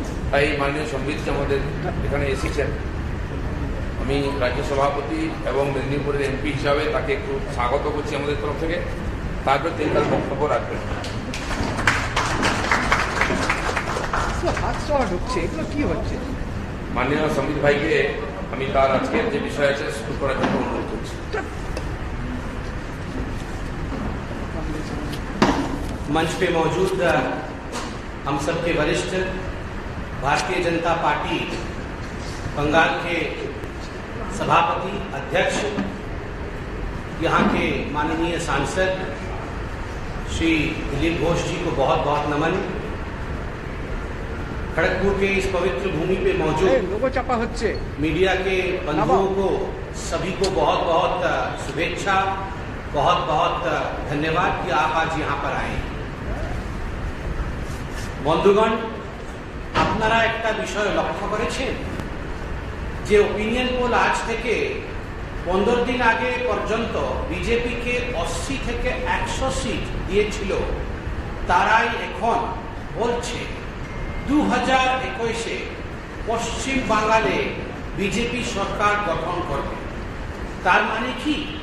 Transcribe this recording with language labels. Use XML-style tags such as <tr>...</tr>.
<bn>তাই মাননীয় সম্বিতজি আমাদের এখানে এসেছেন। আমি রাজ্য সভাপতি এবং মেদিনীপুরের এমপি হিসাবে তাকে একটু স্বাগত করছি আমাদের তরফ থেকে। তারপর তিনি তার বক্তব্য রাখবেন। মাননীয় সম্বিত ভাইকে আমি তার আজকের যে বিষয় আছে শুরু করার জন্য অনুরোধ করছি।</bn> <hi>मंच पे मौजूद हम सबके वरिष्ठ भारतीय जनता पार्टी बंगाल के सभापति, अध्यक्ष, यहाँ के माननीय सांसद श्री दिलीप घोष जी को बहुत बहुत नमन। खड़गपुर के इस पवित्र भूमि पे मौजूद मीडिया के बंधुओं को सभी को बहुत बहुत शुभेच्छा, बहुत बहुत धन्यवाद कि आप आज यहाँ पर आए।</hi> <bn>বন্ধুগণ, আপনারা একটা বিষয় লক্ষ্য করেছেন যে ওপিনিয়ন পোল আজ থেকে 15 দিন আগে পর্যন্ত বিজেপিকে 80 থেকে 100 সিট দিয়েছিল, তারাই এখন বলছে 2021-এ পশ্চিম বাংলায় বিজেপি সরকার গঠন করবে। তার মানে কি?</bn>